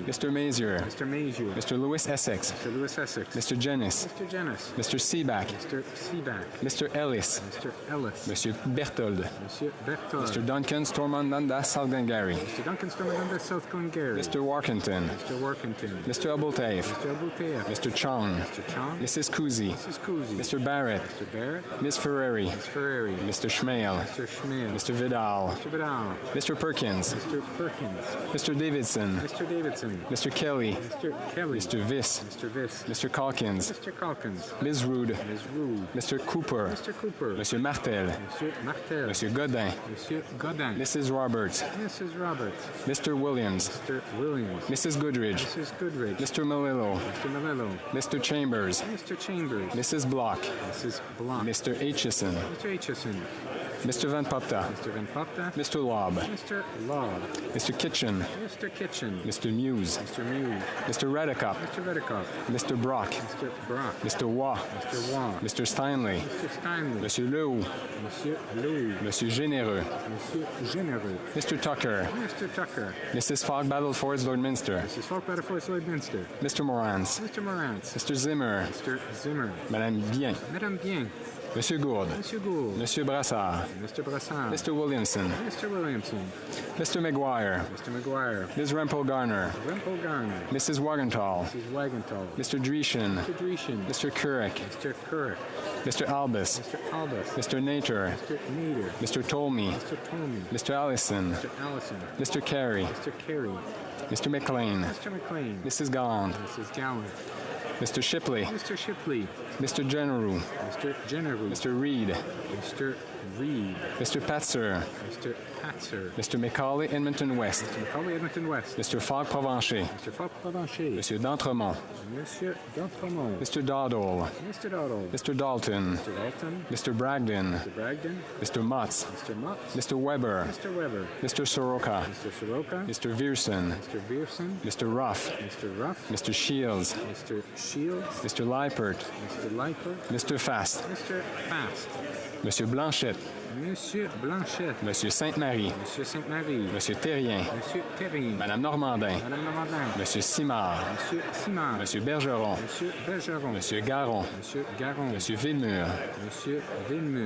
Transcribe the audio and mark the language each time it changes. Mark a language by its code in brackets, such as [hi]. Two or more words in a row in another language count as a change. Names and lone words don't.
[en] Mr. Mazier. Mr. Mazier. Mr. Lewis Essex. Mr. Lewis Essex. Mr. Jennis. Mr. Jennis. Mr. Seaback. Mr. Seaback. Mr. Ellis. Mr. Ellis. Monsieur Berthold. Monsieur Berthold. Mr. Duncan Stormandanda Salgangari. Mr. Duncan Stormandanda South Glengarry. Mr. Warkington. Mr. Workington. Mr. Abultaif. Mr. Abultaif. Mr. Chong. Mr. Chong. Mrs. Kuzi. Mrs. Kuzi. Mr. Barrett. Mr. Barrett. Ms. Ferreri. Ms. Ferreri. Mr. Schmale. Mr. Schmiel. Mr. Vidal. Mr. Vidal. Mr. Perkins. Mr. Perkins. Mr. Davidson. Mr. Davidson. Mr. Kelly. Mr. Kelly. Mr. Viss. Mr. Viss. Mr. Calkins. Mr. Calkins. Ms. Rude. Ms. Rude. Mr. Cooper. Mr. Cooper. Monsieur Martel. Monsieur Martel. Monsieur Godin. Monsieur Godin. Mrs. Roberts. Mrs. Roberts. Mr. Williams. Mr. Williams. Mrs. Goodridge. Mrs. Goodridge. Mr. Melillo. Mr. Melillo. Mr. Chambers. Mr. Chambers. Mrs. Block. Mrs. Block. Mr. Aitchison. Mr. Aitchison. Mr. Van Popta. Mr. Van Popta. Mr. Lobb. Mr. Lobb. Mr. Kitchen. Mr. Kitchen. Mr. Muse. Mr. Muse. Mr. Redicop. Mr. Redicop. Mr. Brock. Mr. Brock. Mr. Waugh. Mr. Waugh. Mr. Steinley. Mr. Steinley. Monsieur Lehoux. Monsieur Lou. Monsieur Généreux. Monsieur Généreux. Mr. Tucker. Mr. Tucker. Mrs. Fogg Battleford Lordminster. Mrs. Falk Battleford Lloydminster. Mr. Morans. Mr. Morantz. Mr. Zimmer. Mr. Zimmer. Madame Bien. Madame Bien. Monsieur Gourde. Monsieur Gould. Monsieur Brassard. Mr. Brassard. Mr. Williamson. Mr. Williamson. Mr. McGuire. Mr. McGuire. Ms. Rempel Garner. Rempel Garner. Mrs. Wagenthal. Mrs. Wagenthal. Mr. Dreeshen. Mr. Dreeshen. Mr. Couric. Mr. Couric. Mr. Albus. Mr. Albus. Mr. Nater. Mr. Nader. Mr. Tolmie. Mr. Tolmie. Mr. Allison. Mr. Allison. Mr. Carey. Mr. Carey. Mr. McLean. Mr. McLean. Mrs. Galland. Mrs. Gallant. Mr. Shipley. Mr. Shipley. Mr. Generou. Mr. Generou. Mr. Reed. Mr. Reed. Mr. Patzer. Mr. Patzer. Mr. Macaulay Edmonton West. Mr. Macaulay Edmonton West. Mr. Fogg Provencher. Mr. Falk Provencher. Monsieur d'Entremont. Monsieur D'Entremont. Mr. Dowdall. Mr. Dowdall. Mr. Dalton. Mr. Dalton. Mr. Bragdon. Mr. Bragdon. Mr. Mutz. Mr. Mutz. Mr. Weber. Mr. Weber. Mr. Soroka. Mr. Soroka. Mr. Vierson. Mr. Vierson. Mr. Ruff. Mr. Ruff. Mr. Shields. Mr. Shields. Mr. Liepert. Mr. Liepert. Mr. Fast. Mr. Fast. Monsieur Blanchette. Monsieur Blanchette. Monsieur Sainte-Marie. Monsieur Sainte-Marie. Monsieur Terrien. Monsieur Terrien. Madame Normandin. Madame Normandin. Monsieur Simard. Monsieur Simard. Monsieur Bergeron. Monsieur Bergeron. Monsieur Garon. Monsieur Garon. Monsieur Villemur. Monsieur Villemur.